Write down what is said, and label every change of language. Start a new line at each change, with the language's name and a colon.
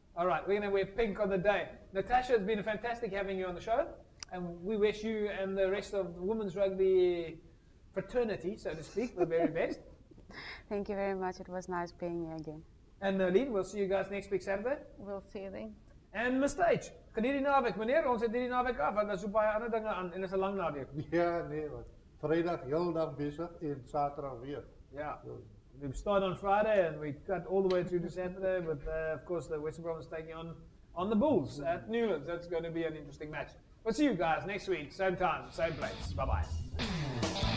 English: All right, we're going to wear pink on the day. Natasha, it's been fantastic having you on the show. And we wish you and the rest of the women's rugby fraternity, so to speak, the very best. Thank you very much. It was nice being here again. And Nalin, we'll see you guys next week Saturday. We'll see you then.
Afrikaans: En Mr. H, geniet die naweek, meneer. Ons het hierdie naweek af, want daar is so baie ander dinge aan en dit is 'n lang naweek. Ja, nee, wat. Vrydag heel dag bezig en Saterdag weer.
English: Yeah. We start on Friday and we cut all the way through to Saturday, but of course the Western Province taking on the Bulls at Newlands. That's going to be an interesting match. We'll see you guys next week, same time, same place. Bye-bye.